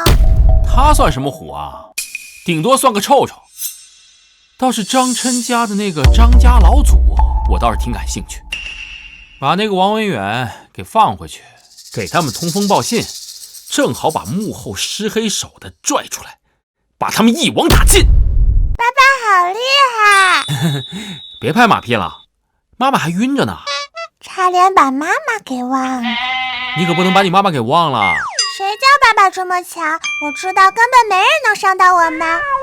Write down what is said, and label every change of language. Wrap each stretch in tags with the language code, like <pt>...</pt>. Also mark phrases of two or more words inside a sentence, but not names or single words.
<zh>他算什麼虎啊？頂多算個臭臭。倒是張琛家的那個張家老祖，我倒是挺感興趣。把那個王文遠給放回去，給他們通風報信，正好把幕後施黑手的拽出來，把他們一網打盡。爸爸好厲害！別拍馬屁了，媽媽還暈着呢，差點把媽媽給忘了。你可不能把你媽媽給忘了。誰叫爸爸這麼強？我知道根本沒人能傷到我們。</zh>